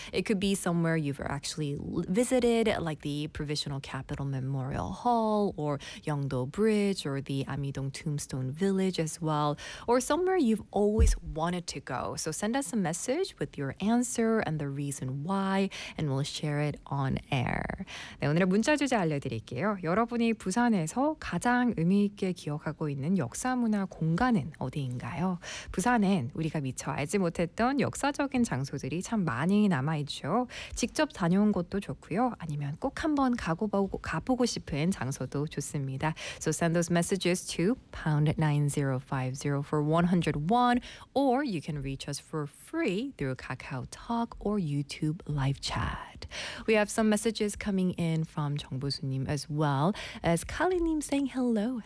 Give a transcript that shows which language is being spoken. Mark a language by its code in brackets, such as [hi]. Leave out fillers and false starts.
[en] It could be somewhere you've actually visited, like the Provisional Capital Memorial Hall or Yeongdo Bridge or the Amidong Tombstone Village as well, or somewhere you've always wanted to go. So send us a message with your answer and the reason why, and we'll share it on air. [ko] 네, 오늘의 문자 주제 알려드릴게요. 여러분이 부산에서 가장 의미 있게 기억하고 있는 역사 문화 공간은 어디인가요? 부산엔 우리가 미처 알지 못했던 역사적인 장소들이 참 많이 남아있죠. 직접 다녀온 것도 좋고요. 아니면 꼭 한번 가보고 싶은 장소도 좋습니다. [en] So send those messages to #9050 for 101, or you can reach us for free through KakaoTalk or YouTube live chat. We have some messages coming in from Jung Bu-su-nim as well as Kali-nim saying hello.